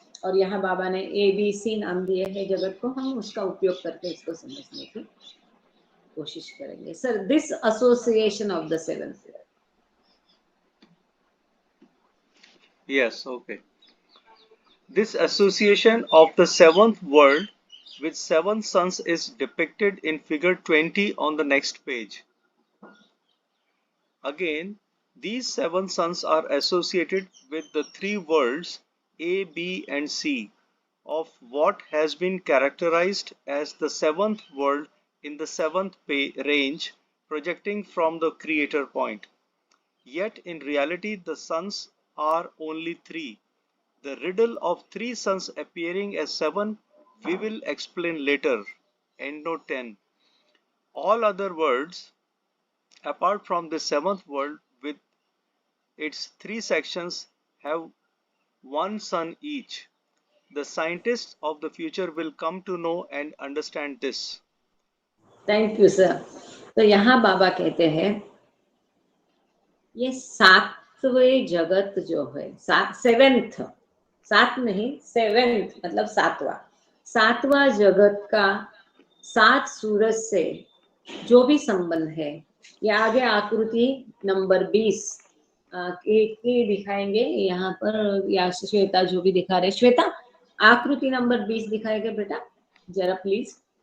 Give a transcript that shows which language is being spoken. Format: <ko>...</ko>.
<hi>और यहाँ बाबा ने ABC नाम दिए हैं जगत को, हम उसका उपयोग करके इसको समझने की कोशिश करेंगे।</hi> <en>Sir, this association of the 7th year. Yes, okay. This association of the 7th world with 7 suns is depicted in figure 20 on the next page. Again, these 7 suns are associated with the 3 worlds A, B and C of what has been characterized as the 7th world in the 7th range projecting from the creator point. Yet in reality the suns are only 3. The riddle of 3 suns appearing as 7 we will explain later. Endnote 10. All other worlds apart from the 7th world with its 3 sections have 1 sun each. The scientists of the future will come to know and understand this. Thank you sir.</en> <hi>तो यहाँ बाबा कहते हैं ये सातवें जगत जो है, seventh, सात नहीं, सेवेंथ मतलब सातवां जगत का 7 सूरज से जो भी संबंध है, ये आगे आकृति नंबर 20 की दिखाएंगे यहाँ पर, या श्वेता जो भी दिखा रहे, श्वेता आकृति नंबर 20 दिखाएंगे बेटा जरा प्लीज।</hi>